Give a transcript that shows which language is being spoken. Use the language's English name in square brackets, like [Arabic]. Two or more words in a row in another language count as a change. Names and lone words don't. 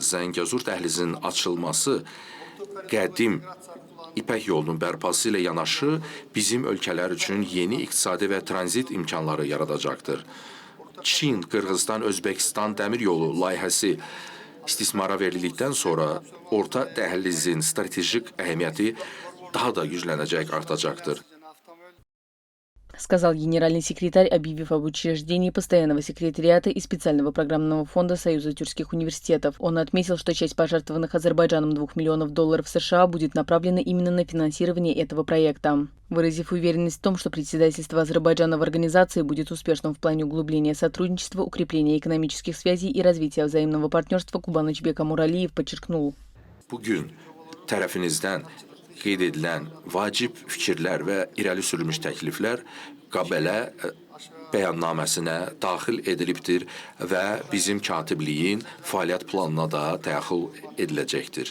[Azerbaijani] Zəngəzur dəhlizinin açılması qədim İpək yolunun bərpası ilə yanaşı bizim ölkələr üçün yeni iqtisadi və tranzit imkanları yaradacaqdır. Çin, Qırğızstan, Özbəkistan dəmir yolu layihəsi istismara verildikdən sonra orta dəhlizin stratejik əhəmiyyəti daha da güclənəcək, artacaqdır. [Russian] Сказал генеральный секретарь, объявив об учреждении постоянного секретариата и специального программного фонда Союза тюркских университетов. Он отметил, что часть пожертвованных Азербайджаном $2 миллионов США будет направлена именно на финансирование этого проекта. Выразив уверенность в том, что председательство Азербайджана в организации будет успешным в плане углубления сотрудничества, укрепления экономических связей и развития взаимного партнерства, Кубанычбек Амуралиев подчеркнул. [Azerbaijani] Bugün tərəfinizdən qeyd edilən vacib fikirlər və irəli sürülmüş təkliflər Qabələ bəyannaməsinə daxil edilibdir və bizim katibliyin fəaliyyət planına da daxil ediləcəkdir.